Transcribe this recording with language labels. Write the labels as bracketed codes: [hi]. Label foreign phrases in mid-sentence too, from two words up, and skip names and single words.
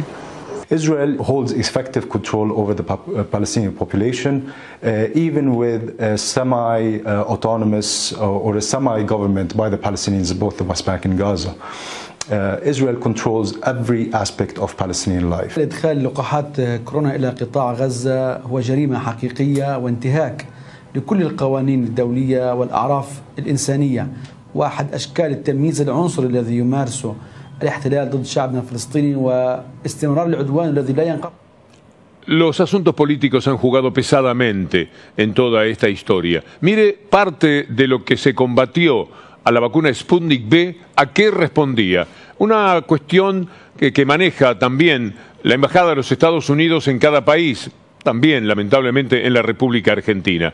[en] Israel holds effective control over the Palestinian population, even with a semi-autonomous or a semi-government by the Palestinians, both the West Bank and Gaza. Israel controls every aspect of Palestinian life. [ar] إدخال لقاحات كورونا إلى قطاع غزة هو جريمة حقيقية وانتهاك لكل القوانين الدولية والأعراف الإنسانية، واحد أشكال التمييز العنصري الذي يمارسه الاحتلال ضد شعبنا الفلسطيني واستمرار العدوان الذي لا ينقطع. [es] Los asuntos políticos han jugado pesadamente en toda esta historia. Mire parte de lo que se combatió a la vacuna Sputnik V, ¿a qué respondía? Una cuestión que maneja también la Embajada de los Estados Unidos en cada país, también lamentablemente en la República Argentina.